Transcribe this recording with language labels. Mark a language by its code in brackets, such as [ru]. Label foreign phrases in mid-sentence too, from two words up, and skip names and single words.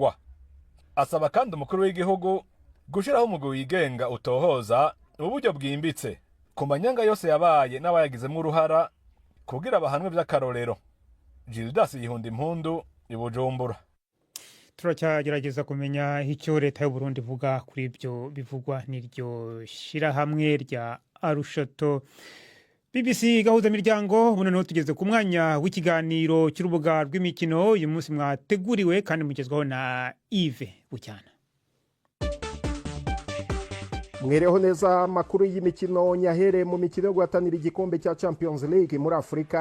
[rn] Asaba kandi umukuru w'igihugu gushiraho umugwi wigenga utohoza uburyo bwimbitse ku manyanga yose yabaye n'abayagizemo uruhara kugira abahanwe by'akarorero. Gildas Yihunda Impundu i Bujumbura. [rw] turacyagerageza kumenya icyo leta y'u Burundi ivuga kuri ibyo bivugwa n'iryo shirahamwe rya Arushato. BBC gahuza miryango buno no tugeze ku mwanya w'ikiganiro cy'urubuga rw'imikino uyu munsi mwateguriwe kandi mugezwaho na Yves Bucyana. Mwereho neza makuru y'imikino nyahere mu mikino yo guhatanira igikombe cya Champions League muri Afrika.